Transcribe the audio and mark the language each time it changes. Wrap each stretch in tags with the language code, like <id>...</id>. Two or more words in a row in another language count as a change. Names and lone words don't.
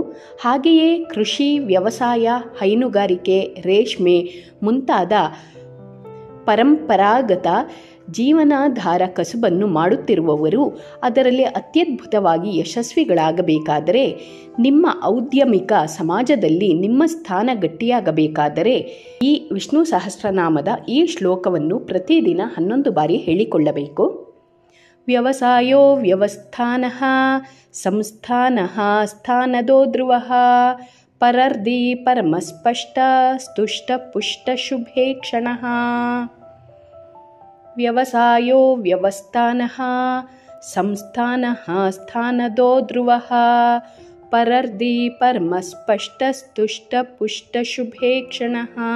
<kn>ಹಾಗೆಯೇ ಕೃಷಿ, ವ್ಯವಸಾಯ, ಹೈನುಗಾರಿಕೆ, ರೇಷ್ಮೆ ಮುಂತಾದ ಪರಂಪರಾಗತ ಜೀವನಾಧಾರ ಕಸುಬನ್ನು ಮಾಡುತ್ತಿರುವವರು ಅದರಲ್ಲಿ ಅತ್ಯದ್ಭುತವಾಗಿ ಯಶಸ್ವಿಗಳಾಗಬೇಕಾದರೆ, ನಿಮ್ಮ ಔದ್ಯಮಿಕ ಸಮಾಜದಲ್ಲಿ ನಿಮ್ಮ ಸ್ಥಾನ ಗಟ್ಟಿಯಾಗಬೇಕಾದರೆ ಈ ವಿಷ್ಣು ಸಹಸ್ರನಾಮದ ಈ ಶ್ಲೋಕವನ್ನು ಪ್ರತಿದಿನ 11 ಬಾರಿ ಹೇಳಿಕೊಳ್ಳಬೇಕು.</kn> <sa>ವ್ಯವಸಾಯೋ ವ್ಯವಸ್ಥಾನಃ ಸಂಸ್ಥಾನಃ ಸ್ಥಾನದೋ ಧ್ರುವಃ ಪರರ್ಧಿ ಪರಮಸ್ಪಷ್ಟ ಸ್ತುಷ್ಟ ಪುಷ್ಟ ಶುಭೇ ಕ್ಷಣಃ. ವ್ಯವಸಾಯೋ ವ್ಯವಸ್ಥಾನಃ ಸಂಸ್ಥಾನಃ ಸ್ಥಾನದೋ ಧ್ರುವಃ ಪರರ್ಧಿ ಪರಮಸ್ಪಷ್ಟ ಸ್ತುಷ್ಟ ಪುಷ್ಟ ಶುಭೇ ಕ್ಷಣಃ.</sa>